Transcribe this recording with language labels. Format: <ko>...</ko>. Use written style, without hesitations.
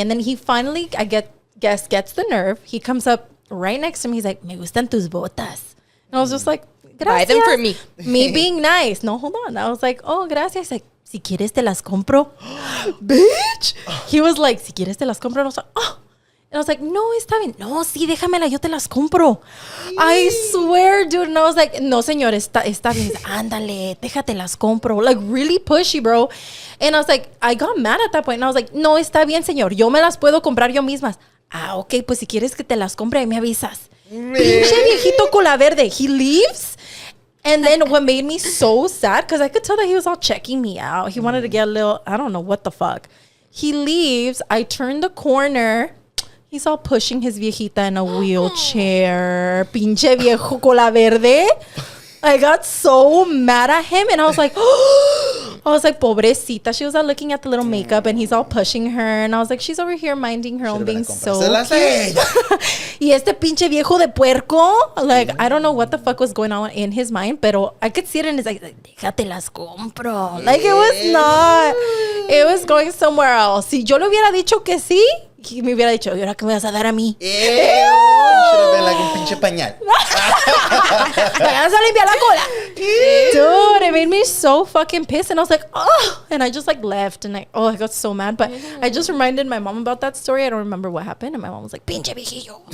<en>And then he finally, gets the nerve. He comes up right next to me. He's like,</en> <es>me gustan tus botas.</es> <en>And I was just like, gracias. Buy them for me. Me being nice. No, hold on. I was like, oh, gracias. He's like,</en> <es>si quieres te las compro.</es> <en>Bitch. He was like,</en> <es>si quieres te las compro.</es> <en>And I was like, oh. And I was like,</en> <es>no, está bien. No, sí, déjamela, yo te las compro.</es> <en>I swear, dude. And I was like,</en> <es>no, señor, está bien. Ándale, déjate las compro.</es> <en>Like, really pushy, bro. And I was like, I got mad at that point. And I was like,</en> <es>no, está bien, señor. Yo me las puedo comprar yo mismas. Ah, ok, pues si quieres que te las compre, me avisas. Pinche viejito cola verde.</es> <en>He leaves. And then what made me so sad, because I could tell that he was all checking me out. He wanted to get a little, I don't know what the fuck. He leaves. I turn the corner. He's all pushing his viejita in a wheelchair. Pinche viejo cola verde. I got so mad at him, and I was like, pobrecita. She was all looking at the little makeup, and he's all pushing her, and I was like, she's over here minding her own, being so cute.</en> <es>Y este pinche viejo de puerco,</es> <en>like, I don't know what the fuck was going on in his mind, pero I could see it in his, like,</en> <es>déjate las compro.</es> <en>Like, it was going somewhere else.</en> <es>Si yo le hubiera dicho que sí, he me hubiera dicho, ¿y ahora qué me vas a dar a mí?</es> <en>You should have been like</en> <es>un pinche pañal. ¿Me vas a limpiar la cola?</es> <en>Dude, it made me so fucking pissed. And I was like, oh. And I just like left. And I got so mad. But I just reminded my mom about that story. I don't remember what happened. And my mom was like,</en> <es>pinche viejillo.</es>